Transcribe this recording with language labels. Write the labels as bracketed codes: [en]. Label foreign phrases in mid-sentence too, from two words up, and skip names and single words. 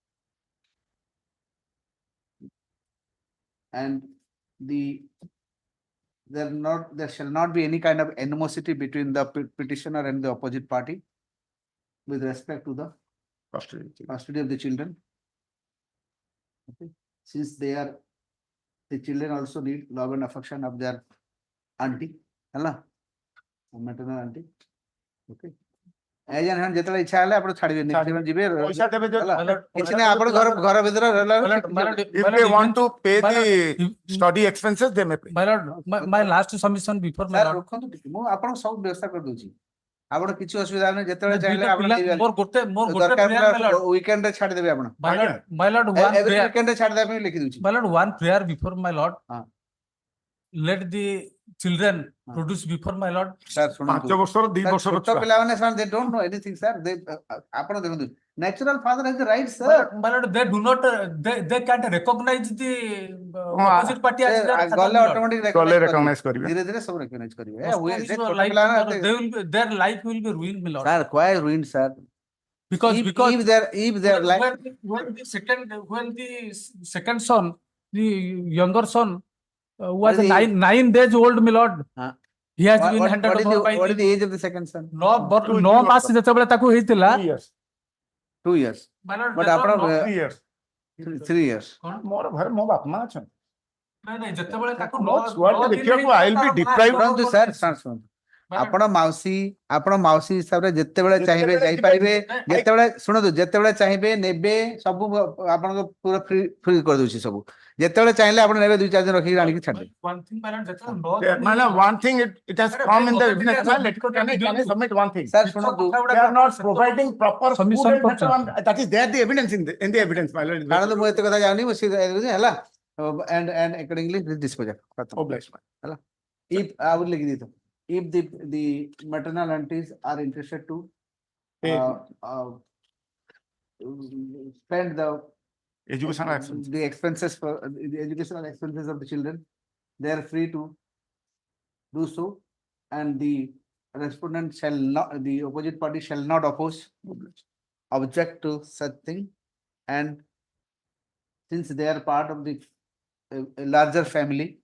[en] And there shall not be any kind of animosity between the petitioner and the opposite party with respect to the custody of the children. Okay. Since the children also need love and affection of their auntie, maternal auntie. Okay. As an hand [or] ଯେତେବେଳେ ଇଚ୍ଛା ହେଲେ ଆପଣ ଛାଡ଼ିବେନି, ସେମାନେ ଯିବେ ପଇସା ଦେବେ କିଛି ନାହିଁ, ଆପଣ ଘର ଭିତରେ [en] if they want to pay the study expenses they may pay. My lord, my last submission before my lord. [or] ରଖନ୍ତୁ ଟିକେ, ମୁଁ ଆପଣଙ୍କୁ ସବୁ ବ୍ୟବସ୍ଥା କରିଦଉଛି, ଆପଣ କିଛି ଅସୁବିଧା ନାହିଁ, ଯେତେବେଳେ ଚାହିଁଲେ ଆପଣ ମୋର ଗୋଟେ prayer, ୱିକେଣ୍ଡ ରେ ଛାଡ଼ିଦେବେ ଆପଣ. [en] my lord, one every prayer. [or] weekend ରେ ଛାଡ଼ିଦେବା ପାଇଁ ଲେଖି ଦଉଛି. [en] My lord, one prayer before my lord. Let the children produce before my lord. Sir, [or] 5 ବର୍ଷର 2 ବର୍ଷର ଛୋଟ ପିଲାମାନେ ସେମାନେ [en] they don't know anything, sir. [or] ଆପଣ ଦେଖନ୍ତୁ, [en] natural father has the right, sir. My lord, they do not, they can't recognize the opposite party as their father, [or] ଗଲେ [en] my lord. automatic [or] recognize କରିବେ. ଧୀରେ ଧୀରେ ସବୁ recognize କରିବେ. [en] Their life will be ruined, my lord. Sir, why ruined, sir? Because if their life, when the second son, the younger son was 9 days old, my lord. He has been handed over by what is the age of the second son? [or] 9 ମାସ ଯେତେବେଳେ ତାକୁ ହେଇଥିଲା [en] 2 years. My lord, [or] But ଆପଣ [en] 3 years. 3 years. [or] ମୋର ଘରେ ମୋ ବାପା ମା ଅଛନ୍ତି। ନାଇଁ ଯେତେବେଳେ ତାକୁ ମୋ ଛୁଆକୁ ଦେଖିବାକୁ [en] I will be deprived of [or] ଶୁଣନ୍ତୁ sir, ଶୁଣନ୍ତୁ, ଆପଣ ମାଉସୀ ହିସାବରେ ଯେତେବେଳେ ଚାହିଁବେ ଯାଇପାରିବେ, ଯେତେବେଳେ ଶୁଣନ୍ତୁ ଯେତେବେଳେ ଚାହିଁବେ ନେବେ, ସବୁ ଆପଣଙ୍କ ପୁରା ଫ୍ରି କରିଦଉଛି ସବୁ, ଯେତେବେଳେ ଚାହିଁଲେ ଆପଣ ନେବେ 2-4 ଦିନ ରଖିକି ଆଣିକି ଛାଡ଼ିଦେବେ. [en] one thing, my lord, ଯେତେବେଳେ one thing it has come in the evidence. Can I submit one thing? [or] Sir, ଶୁଣନ୍ତୁ, [en] They are not providing proper food and that is there the evidence in the evidence, my lord. [or] ଛାଡ଼ନ୍ତୁ, ମୁଁ ଏତେ କଥା ଜାଣିନି, ମୁଁ ହେଲା [en] and accordingly disposal. [or] ହେଲା [en] if I will [or] ଲେଖି ଦେଇଥାଉ, [en] if the maternal aunties are interested to spend the expenses for the educational expenses of the children, they are free to do so, and the respondent shall not, the opposite party shall not object to such thing, and since they are part of the a larger family.